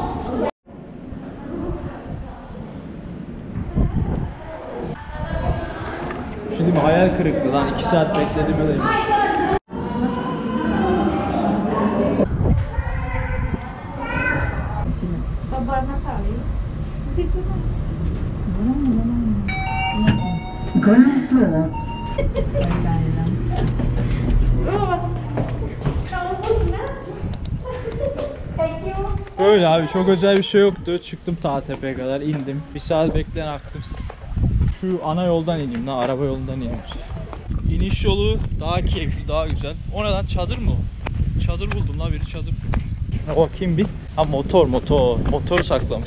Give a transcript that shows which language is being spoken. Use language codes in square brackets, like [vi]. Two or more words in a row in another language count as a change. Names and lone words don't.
[tr] Bir şey diyeyim mi? Hayal kırıklığı lan. 2 saat bekledim öyleyim. [tl] Baba na tayo. Dito na. Naubos na. [en] Thank you. [tr] Böyle abi, çok özel bir şey yoktu. Çıktım ta tepeye kadar, indim. Bir saat bekleyen aktım. Şu ana yoldan ineyim lan, araba yolundan ineyim. İniş yolu daha keyifli, daha güzel. O neden çadır mı o? Çadır buldum lan, biri çadır kurmuş. Şuna bakayım bir. Ha, motor. Motoru saklamış.